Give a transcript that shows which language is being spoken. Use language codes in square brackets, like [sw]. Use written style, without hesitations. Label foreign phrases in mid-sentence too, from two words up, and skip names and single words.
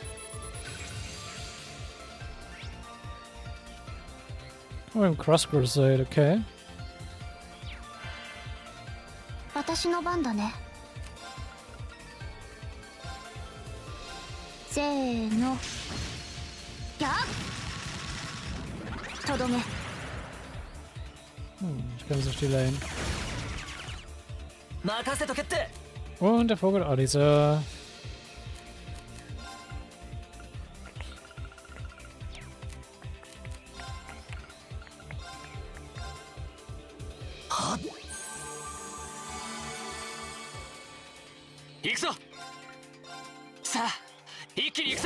[de] Oh, im Cross Crusade, okay. [ja] 私の番だねせーのやっとどめ [de] Ich kann es auf die Lane. [ja] 任せとけって [de] Und der Vogel, oh, dieser. [ja] 行くぞ。さあ、一気に行くぞ。